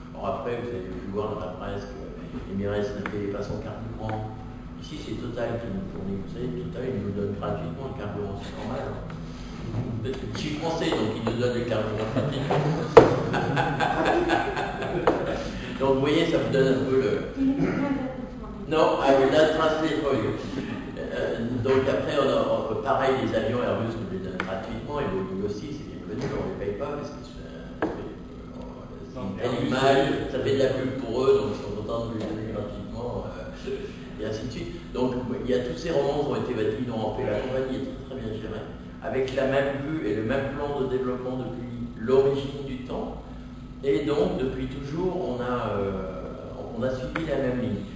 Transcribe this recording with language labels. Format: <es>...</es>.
<fr>Alors après, vous avez pu voir dans la presse que Emirates ne payait pas son carburant. Ici, c'est Total qui nous fournit. Vous savez, Total, il nous donne gratuitement le carburant, c'est normal. Je suis français, donc il nous donne le carburant gratuitement. Donc vous voyez, ça vous donne un peu le...</fr> <en>Non, I will not translate for you.</en> <fr>Donc après, pareil, les avions Airbus nous les donnent gratuitement, et Boeing aussi, c'est bien connu, on ne les paye pas parce que c'est une belle image, ça fait de la pub pour eux, donc ils sont contents de nous les donner gratuitement, et ainsi de suite. Donc il y a tous ces romans qui ont été bâtis, dont en fait la compagnie est très bien gérée, avec la même vue et le même plan de développement depuis l'origine du temps, et donc depuis toujours on a suivi la même ligne.</fr>